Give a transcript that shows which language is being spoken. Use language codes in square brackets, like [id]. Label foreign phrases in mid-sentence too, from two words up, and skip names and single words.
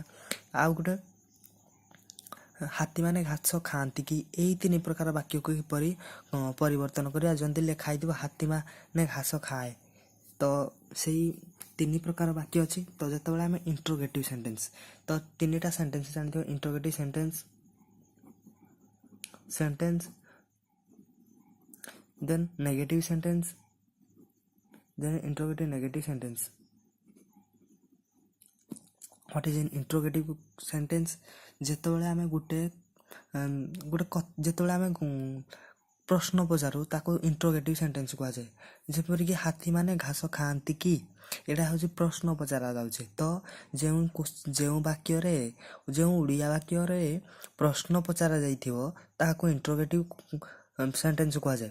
[or] ଆଉ ଗୋଟେ ହାତୀ ମାନେ ଘାସ ଖାଆନ୍ତି କି, ଏଇ ତିନି ପ୍ରକାର ବାକ୍ୟକୁ କିପରି ପରିବର୍ତ୍ତନ କରିବା। ଯଦି ଲେଖା ହେଇଥିବ ହାତୀ ମାନେ ଘାସ ଖାଏ, ତ ସେଇ ତିନି ପ୍ରକାର ବାକ୍ୟ ଅଛି। ତ ଯେତେବେଳେ ଆମେ [en] interrogative sentence, [or] ତ ତିନିଟା ସେଣ୍ଟେନ୍ସ ଜାଣିଥିବ, [en] interrogative sentence then negative sentence, then interrogative negative sentence. What is an interrogative sentence? [or] ଯେତେବେଳେ ଆମେ ଯେତେବେଳେ ଆମେ ପ୍ରଶ୍ନ ପଚାରୁ ତାକୁ [en] interrogative sentence [or] କୁହାଯାଏ। ଯେପରିକି ହାତୀ ମାନେ ଘାସ ଖାଆନ୍ତି କି, ଏଇଟା ହେଉଛି ପ୍ରଶ୍ନ ପଚରା ଯାଉଛି। ତ ଯେଉଁ ବାକ୍ୟରେ, ଯେଉଁ ଓଡ଼ିଆ ବାକ୍ୟରେ ପ୍ରଶ୍ନ ପଚରା ଯାଇଥିବ ତାହାକୁ [en] interrogative sentence [or] କୁହାଯାଏ।